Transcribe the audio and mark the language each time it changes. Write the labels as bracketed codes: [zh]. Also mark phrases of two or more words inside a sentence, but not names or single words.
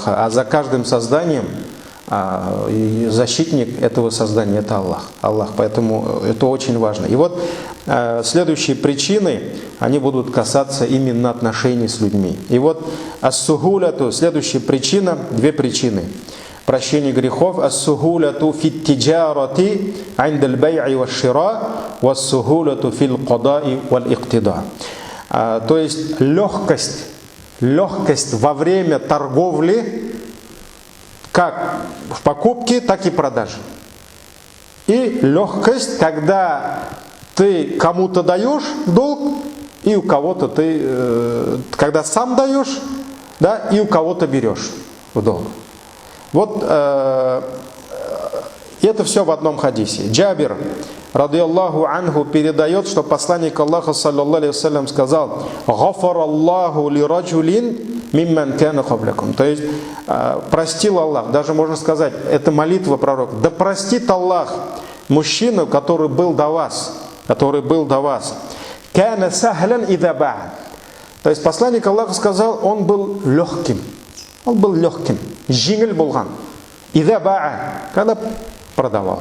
[ru] А за каждым созданием защитник этого создания – это Аллах. Поэтому это очень важно. И вот следующие причины, они будут касаться именно отношений с людьми. И вот ас-сугуляту, следующая причина, две причины. Прощение грехов. [ar] السهولة في التجارة عند البيع والشراء, والسهولة في القضاء والاقتضاء. [ru] То есть легкость во время торговли, как в покупке, так и продаже. И легкость, когда ты кому-то даешь в долг, и у кого-то ты, когда сам даешь, да, и у кого-то берешь в долг. Вот это все в одном хадисе. Джабир, [ar] رضي الله عنه, [ru] передает, что посланник Аллаха, [ar] صلى الله عليه وسلم, [ru] сказал: [ar] «غفر الله لرجل ممن كان قبلكم». [ru] То есть простил Аллах, даже можно сказать, это молитва пророка. Да простит Аллах мужчину, который был до вас. [ar] كان سهلا إذا باع. [ru] То есть посланник Аллаха сказал, он был легким. [kk] Жеңіл болған. [ar] إذا باع, [ru] когда продавал.